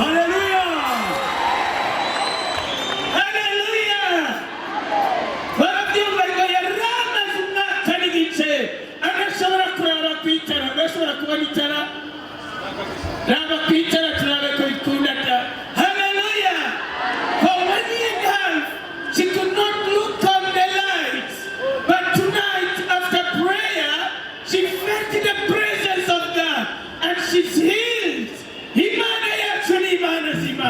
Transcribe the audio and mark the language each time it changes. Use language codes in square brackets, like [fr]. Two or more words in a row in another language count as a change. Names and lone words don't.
[rw] Haleluya, haleluya. Barabyumva ngo yaramaze umwaka n'igice arashobora kuraba ku itara, arashobora kubona itara, raba ku itara turabe ko bikunda. [en] She could not look on the lights, but tonight after prayer, she felt the presence of God and she's healed. [rw] Imana yacu ni Imana zima.